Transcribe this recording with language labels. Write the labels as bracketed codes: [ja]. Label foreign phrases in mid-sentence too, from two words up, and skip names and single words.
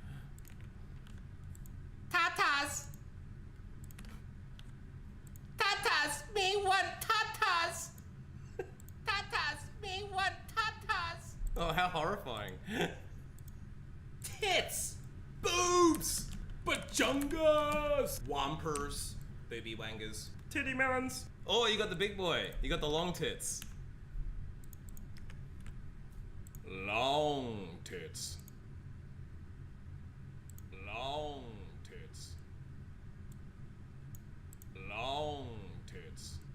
[en] Tatas! Tatas! Me want tatas! Tatas! Me want tatas! Oh, how horrifying. Tits! Boobs! Bajungas! Wampers. Booby wangers. Titty melons. Oh, you got the big boy. You got the long tits. Long tits. Long tits. Long tits.